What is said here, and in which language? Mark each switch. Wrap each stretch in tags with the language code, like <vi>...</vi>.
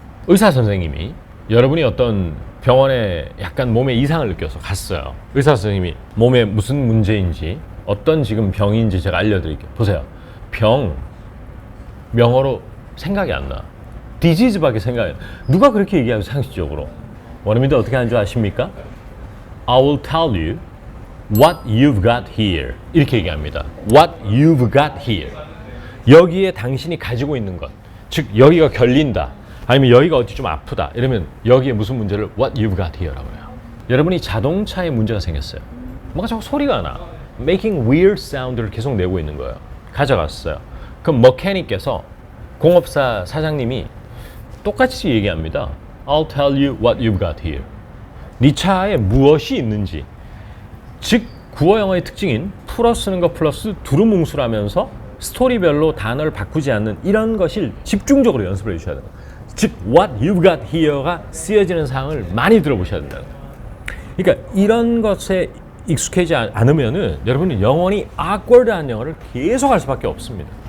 <ko>의사 선생님이 여러분이 어떤 병원에 약간 몸에 이상을 느껴서 갔어요. 의사 선생님이 몸에 무슨 문제인지 어떤 지금 병인지 제가 알려드릴게요. 보세요. 병, 명어로 생각이 안 나. 디지즈밖에 생각이 안 나. 누가 그렇게 얘기하죠, 상식적으로? 원어민들 어떻게 하는 줄 아십니까?</ko> <en>I will tell you what you've got here.</en> <ko>이렇게 얘기합니다.</ko> <en>What you've got here.</en> <ko>여기에 당신이 가지고 있는 것. 즉, 여기가 결린다. 아니면 여기가 어디 좀 아프다. 이러면 여기에 무슨 문제를</ko> <en>what you've got here</en> <ko>라고 해요. 여러분이 자동차에 문제가 생겼어요. 뭔가 자꾸 소리가 나.</ko> <en>making weird sound</en> <ko>를 계속 내고 있는 거예요. 가져갔어요. 그럼 머캐닉께서 공업사 사장님이 똑같이 얘기합니다.</ko> <en>I'll tell you what you've got here.</en> <ko>네 차에 무엇이 있는지. 즉 구어 영어의 특징인 풀어 쓰는 거 플러스 두루뭉술하면서 스토리별로 단어를 바꾸지 않는 이런 것을 집중적으로 연습을 해주셔야 돼요. 즉</ko> <en>what you've got here</en> <ko>가 쓰여지는 상황을 많이 들어보셔야 된다는 거예요. 그러니까 이런 것에 익숙하지 않으면은 여러분은 영원히 awkward한 영어를 계속 할 수밖에 없습니다.</ko>